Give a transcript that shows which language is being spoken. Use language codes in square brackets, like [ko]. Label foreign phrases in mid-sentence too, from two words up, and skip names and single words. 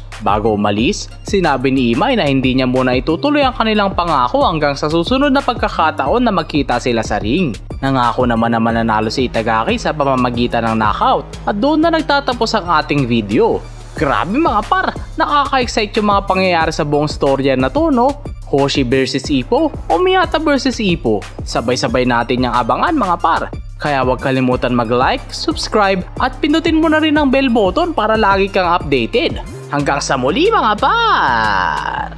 [tl] Bago umalis, sinabi ni Imai na hindi niya muna itutuloy ang kanilang pangako hanggang sa susunod na pagkakataon na magkita sila sa ring. Nangako naman na mananalo si Itagaki sa pamamagitan ng knockout at doon na nagtatapos ang ating video. Grabe mga par, nakaka-excite yung mga pangyayari sa buong storya na to, no? Hoshi vs Ippo o Miyata vs Ippo, sabay-sabay natin yung abangan mga par. Kaya huwag kalimutan mag-like, subscribe at pindutin mo na rin ang [en] bell button [tl] para lagi kang updated. Hanggang sa muli mga par!